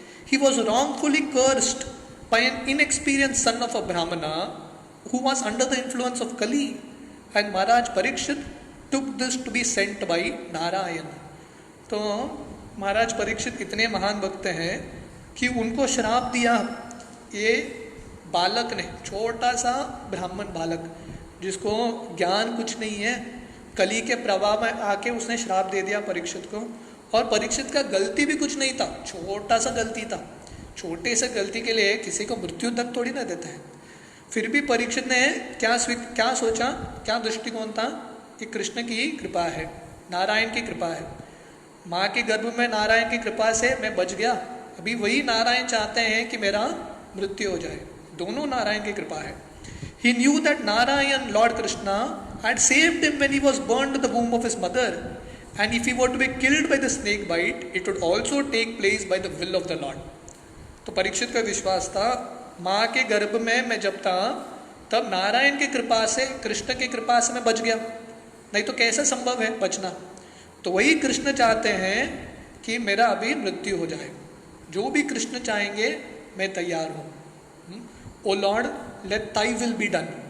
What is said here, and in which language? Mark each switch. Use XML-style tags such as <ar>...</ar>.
<en>He was wrongfully cursed by an inexperienced son of a Brahmana who was under the influence of Kali, and Maharaj Parikshit took this to be sent by Narayan.</en> <hi>तो महाराज परीक्षित इतने महान भक्त हैं कि उनको श्राप दिया ये बालक ने, छोटा सा ब्राह्मण बालक जिसको ज्ञान कुछ नहीं है, कली के प्रभाव में आके उसने श्राप दे दिया परीक्षित को. और परीक्षित का गलती भी कुछ नहीं था, छोटा सा गलती था. छोटे से गलती के लिए किसी को मृत्यु तक थोड़ी ना देता है. फिर भी परीक्षित ने क्या सोचा, क्या दृष्टिकोण था कि कृष्ण की कृपा है, नारायण की कृपा है. माँ के गर्भ में नारायण की कृपा से मैं बच गया, अभी वही नारायण चाहते हैं कि मेरा मृत्यु हो जाए. दोनों नारायण की कृपा है.</hi> <en>He knew that Narayan, Lord Krishna, had saved him when he was burned in the womb of his mother, and if he were to be killed by the snake bite, it would also take place by the will of the Lord.</en> <hi>तो परीक्षित का विश्वास था, माँ के गर्भ में मैं जब था तब नारायण की कृपा से, कृष्ण की कृपा से मैं बच गया, नहीं तो कैसे संभव है बचना. तो वही कृष्ण चाहते हैं कि मेरा अभी मृत्यु हो जाए. जो भी कृष्ण चाहेंगे मैं तैयार हूँ.</hi> <en>O lord let thy will be done.</en>